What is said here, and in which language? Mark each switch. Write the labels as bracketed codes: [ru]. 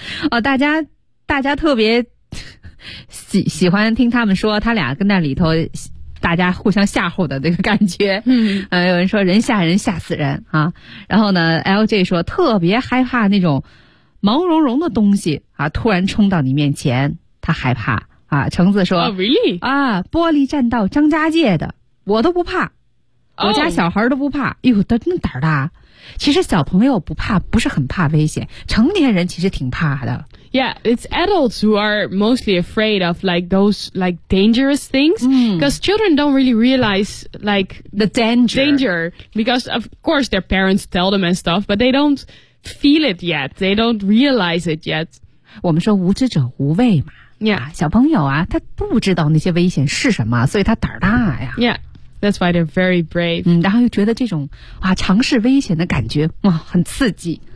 [zh] 哦，大家特别喜欢听他们说他俩跟那里头大家互相吓唬的那个感觉，有人说人吓人吓死人啊，然后呢 ，LJ 说特别害怕那种毛茸茸的东西啊，突然冲到你面前，他害怕啊。橙子说、 [en] oh, ，Really [zh] 啊，玻璃栈道张家界的我都不怕，我家小孩都不怕，哎呦，他那胆儿大。其实小朋友不怕，不是很怕危险，成年人其实挺怕的。 [en] Yeah, it's adults who are mostly afraid of like those like dangerous things because children don't really realize like the danger because of course their parents tell them and stuff, but they don't feel it yet. They don't realize it yet. [zh] 我们说无知者无畏嘛。 [en] Yeah, [zh] 小朋友啊，他不知道那些危险是什么，所以他胆儿大呀。 [en] Yeah, that's why they're very brave. [zh] 嗯，然后又觉得这种啊尝试危险的感觉哇很刺激。